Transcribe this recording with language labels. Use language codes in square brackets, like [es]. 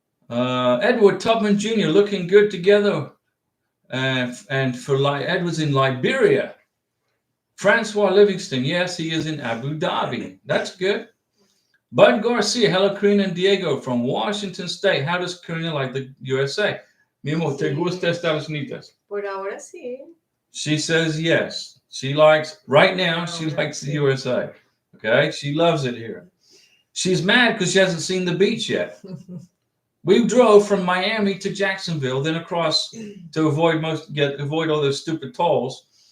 [en] Edward Tubman Jr. looking good together. And for Edward's in Liberia. Francois Livingston, yes, he is in Abu Dhabi. That's good. Bud Garcia, hello, Karina and Diego from Washington State. How does Karina like the USA? [es] Mi amor, ¿te gusta Estados Unidos? Por ahora sí. [en] She says yes. She likes, right now, she likes the USA. Okay? She loves it here. She's mad because she hasn't seen the beach yet. We drove from Miami to Jacksonville, then across to avoid all those stupid tolls.